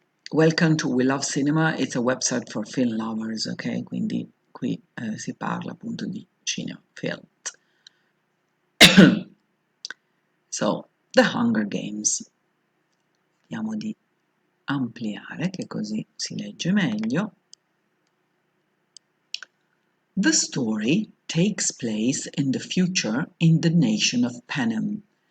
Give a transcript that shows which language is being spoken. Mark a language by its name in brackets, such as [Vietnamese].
[English] Welcome to We Love Cinema, it's a website for film lovers, ok? [Italian] Quindi qui si parla appunto di cinema, film. So, The Hunger Games. Vediamo di ampliare, che così si legge meglio. [English] The story takes place in the future in the nation of Panem.